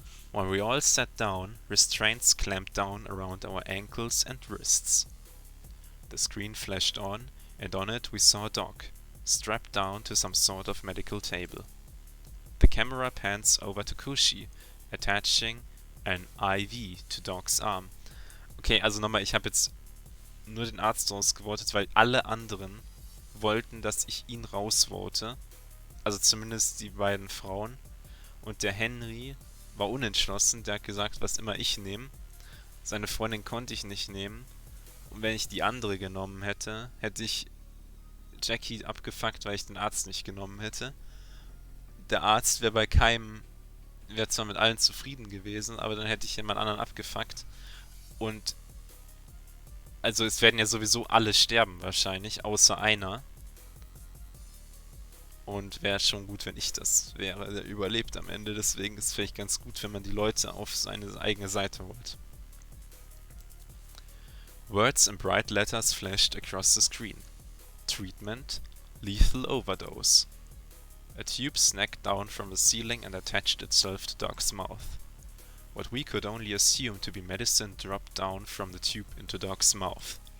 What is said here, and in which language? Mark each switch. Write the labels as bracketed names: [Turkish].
[English] When we all sat down, restraints clamped down around our ankles and wrists. The screen flashed on, and on it we saw Doc, strapped down to some sort of medical table. The camera pans over to Cushy, attaching an IV to Doc's arm. [German] Okay, also nochmal, ich habe jetzt nur den Arzt rausgevotet, weil alle anderen wollten, dass ich ihn rausvote. Also zumindest die beiden Frauen. Und der Henry war unentschlossen, der hat gesagt, was immer ich nehme. Seine Freundin konnte ich nicht nehmen. Und wenn ich die andere genommen hätte, hätte ich Jackie abgefuckt, weil ich den Arzt nicht genommen hätte. Der Arzt wäre zwar mit allen zufrieden gewesen, aber dann hätte ich jemand anderen abgefuckt. Und also es werden ja sowieso alle sterben wahrscheinlich, außer einer. Und wäre schon gut, wenn ich das wäre, der überlebt am Ende. Deswegen ist es vielleicht ganz gut, wenn man die Leute auf seine eigene Seite holt. [English] Words in bright letters flashed across the screen. Treatment: lethal overdose. A tube snagged down from the ceiling and attached itself to Doc's mouth. What we could only assume to be medicine dropped down from the tube into Doc's mouth.